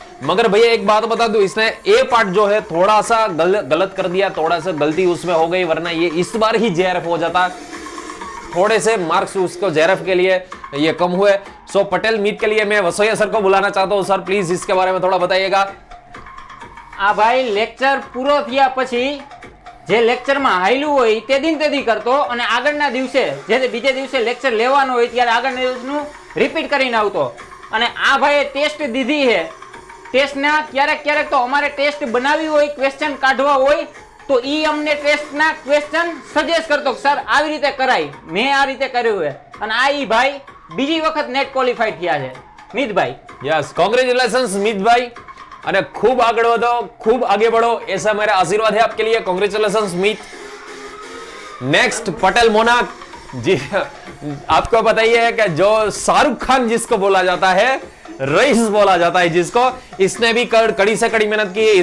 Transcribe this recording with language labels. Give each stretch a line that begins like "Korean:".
Hindi: मगर भैया एक बात बता दूं, इसने ए पार्ट जो है थोड़ा सा गलत कर दिया, थोड़ा सा गलती उसमें हो गई, वरना ये इस बार ही जेआरएफ हो जाता। थोड़े से मार्क्स उसको जेआरएफ के लिए ये कम हुए। सो पटेल मीत के लिए मैं वसोया सर को बुलाना चाहता हूं। सर प्लीज इसके बारे में थोड़ा बताइएगा।
Gujarati: આ ભાઈ લેક્ચર પૂરો થયા પછી જે લેક્ચરમાં હાલ્યું હોય તે દિન તે દી કરતો અને આગળના દિવસે જે બીજે દિવસે લેક્ચર લેવાનો હોય ત્યારે આગળના દિવસનું રિપીટ કરીને આવતો। અને આ ભાઈએ ટેસ્ટ દીધી છે, ટેસ્ટના ક્યારેક ક્યારેક તો અમારે ટેસ્ટ બનાવી હોય, ક્વેશ્ચન કાઢવા હોય તો ઈ અમને ટેસ્ટના ક્વેશ્ચન સજેસ્ટ કરતો કે સર આવી રીતે કરાય, મેં આ રીતે કર્યું છે। અને આ ઈ ભાઈ બીજી વખત નેટ ક્વોલિફાઈડ થયા છે મિતભાઈ।
Hindi: यस, कांग्रेचुलेशंस मीत भाई, અને खूब आगे बढ़ो, खूब आगे बढ़ो, ऐसा मेरा आशीर्वाद है आपके लिए। कांग्रेचुलेशंस मीत। नेक्स्ट पटेल मोनाक जी, आपको पता ही है कि जो शाहरुख खान जिसको बोला जाता है, रईस बोला जाता है जिसको, इसने भी कड़ी से कड़ी मेहनत की है।